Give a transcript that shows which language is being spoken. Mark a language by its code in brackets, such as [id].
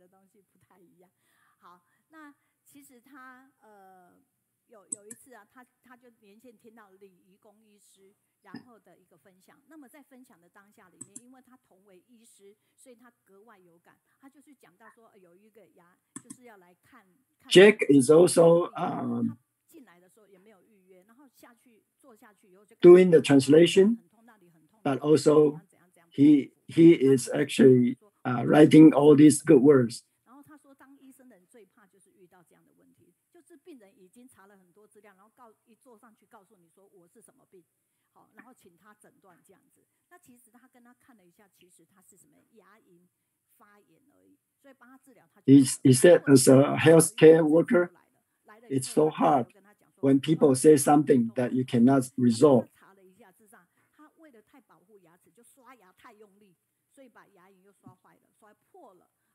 [zh] 其实他有一次啊，他就连线听到李怡公医师然后的一个分享。那么在分享的当下里面，因为他同为医师，所以他格外有感。他就是讲到说，有一个牙就是要来看。 [en] Jack is also [zh] 进来的时候也没有预约，然后坐下去以后就 [en] doing the translation, but also he is actually writing all these good words. [zh] 然后他说，当医生的人最怕就是遇到这样的问题，就是病人已经查了很多资料，然后一坐上去告诉你说我是什么病，好，然后请他诊断这样子。那其实他跟他看了一下，其实他是什么牙龈发炎而已，所以帮他治疗。 [en] He said, as a healthcare worker, it's so hard when people say something that you cannot resolve. [zh] 查了一下智障，他为了太保护牙齿，就刷牙太用力，所以把牙龈又刷坏了，刷破了。